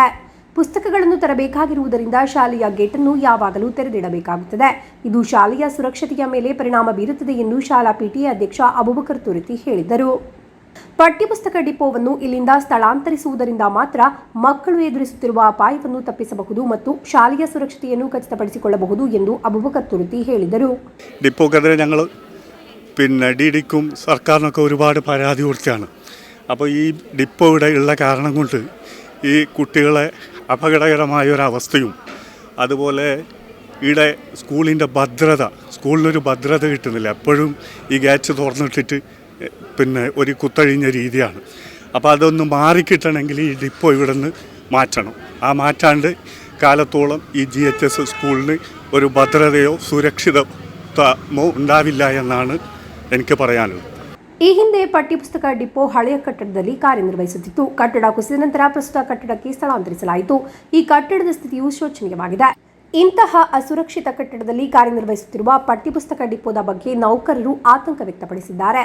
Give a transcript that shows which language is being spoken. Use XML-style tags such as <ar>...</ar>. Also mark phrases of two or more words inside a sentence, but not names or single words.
<kn>ಪುಸ್ತಕಗಳನ್ನು ತರಬೇಕಾಗಿರುವುದರಿಂದ ಶಾಲೆಯ ಗೇಟನ್ನು ಯಾವಾಗಲೂ ತೆರೆದಿಡಬೇಕಾಗುತ್ತದೆ. ಇದು ಶಾಲೆಯ ಸುರಕ್ಷತೆಯ ಮೇಲೆ ಪರಿಣಾಮ ಬೀರುತ್ತದೆ ಎಂದು ಶಾಲಾ ಪಿಟಿಎ ಅಧ್ಯಕ್ಷ ಅಬೂಬಕರ್ ತುರತಿ ಹೇಳಿದರು. ಪಠ್ಯಪುಸ್ತಕ ಡಿಪೋವನ್ನು ಇಲ್ಲಿಂದ ಸ್ಥಳಾಂತರಿಸುವುದರಿಂದ ಮಾತ್ರ ಮಕ್ಕಳು ಎದುರಿಸುತ್ತಿರುವ ಅಪಾಯವನ್ನು ತಪ್ಪಿಸಬಹುದು ಮತ್ತು ಶಾಲೆಯ സുരക്ഷತೆಯನ್ನು ಖಚಿತಪಡಿಸಿಕೊಳ್ಳಬಹುದು ಎಂದು അബൂബക്കർ തുരുത്തി ಹೇಳಿದರು.</kn> <ml>ഡിപ്പോക്കെതിരെ ഞങ്ങൾ ഡിഡിക്കും സർക്കാരിനൊക്കെ ഒരുപാട് പരാതി കൊടുക്കുകയാണ്. അപ്പോൾ ഈ ഡിപ്പോ ഇവിടെ ഉള്ള കാരണം കൊണ്ട് ഈ കുട്ടികളെ അപകടകരമായൊരവസ്ഥയും അതുപോലെ ഇവിടെ സ്കൂളിനൊരു ഭദ്രത കിട്ടുന്നില്ല. എപ്പോഴും ഈ ഗേറ്റ് തുറന്നിട്ടിട്ട് ഒരു കുത്തഴിഞ്ഞ രീതിയാണ്. അപ്പോൾ അതൊന്ന് മാറിക്കിട്ടണമെങ്കിൽ ഈ ഡിപ്പോ ഇവിടെ നിന്ന് മാറ്റണം. ആ മാറ്റാണ്ട് കാലത്തോളം ഈ GHS സ്കൂളിന് ഒരു ഭദ്രതയോ സുരക്ഷിതത്വമോ ഉണ്ടാവില്ല എന്നാണ് എനിക്ക് പറയാനുള്ളത്.</ml> <kn>ಈ ಹಿಂದೆ ಪಠ್ಯಪುಸ್ತಕ ಡಿಪೋ ಹಳೆಯ ಕಟ್ಟಡದಲ್ಲಿ ಕಾರ್ಯನಿರ್ವಹಿಸುತ್ತಿತ್ತು. ಕಟ್ಟಡ ಕುಸಿದ ನಂತರ ಪ್ರಸ್ತುತ ಕಟ್ಟಡಕ್ಕೆ ಸ್ಥಳಾಂತರಿಸಲಾಯಿತು. ಈ ಕಟ್ಟಡದ ಸ್ಥಿತಿಯು ಶೋಚನೀಯವಾಗಿದೆ. ಇಂತಹ ಅಸುರಕ್ಷಿತ ಕಟ್ಟಡದಲ್ಲಿ ಕಾರ್ಯನಿರ್ವಹಿಸುತ್ತಿರುವ ಪಠ್ಯಪುಸ್ತಕ ಡಿಪೋದ ಬಗ್ಗೆ ನೌಕರರು ಆತಂಕ ವ್ಯಕ್ತಪಡಿಸಿದ್ದಾರೆ.</kn>